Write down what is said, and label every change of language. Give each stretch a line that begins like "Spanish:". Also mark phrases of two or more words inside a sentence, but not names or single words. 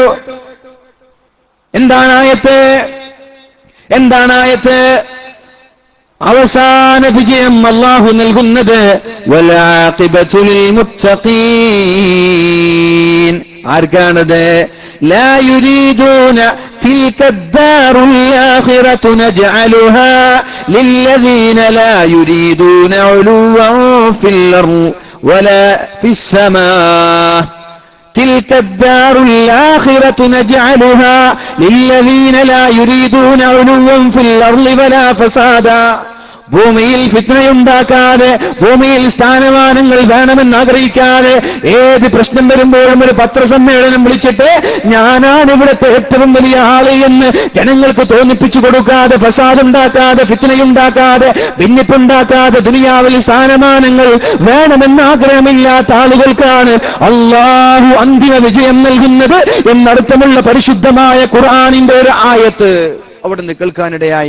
Malayalam: എന്താണ് ആയത്ത്? അവസാന വിജയം അല്ലാഹു നൽകുന്നത്
Arabic: والعاقبة للمتقين.
Malayalam: ആർക്കാണത്?
Arabic: لا يريدون تلك الدار الآخرة نجعلها للذين لا يريدون علوا في الأرض ولا في السماء. تلك الدار الآخرة نجعلها للذين لا يريدون علوا في الأرض ولا فسادا.
Malayalam: ഭൂമിയിൽ ഫിത്നയുണ്ടാക്കാതെ, ഭൂമിയിൽ സ്ഥാനമാനങ്ങൾ വേണമെന്ന് ആഗ്രഹിക്കാതെ, ഏത് പ്രശ്നം വരുമ്പോഴും ഒരു പത്രസമ്മേളനം വിളിച്ചിട്ട് ഞാനാണ് ഇവിടുത്തെ ഏറ്റവും വലിയ ആള് എന്ന് ജനങ്ങൾക്ക് തോന്നിപ്പിച്ചു കൊടുക്കാതെ, ഫസാദുണ്ടാക്കാതെ, ഫിത്നയുണ്ടാക്കാതെ, ഭിന്നിപ്പുണ്ടാക്കാതെ, ദുനിയാവിൽ സ്ഥാനമാനങ്ങൾ വേണമെന്ന് ആഗ്രഹമില്ലാത്ത ആളുകൾക്കാണ് അല്ലാഹു അന്തിമ വിജയം നൽകുന്നത് എന്നർത്ഥമുള്ള പരിശുദ്ധമായ ഖുർആനിന്റെ ഒരു ആയത്ത് അവിടെ നിന്ന് കേൾക്കാനിടയായി.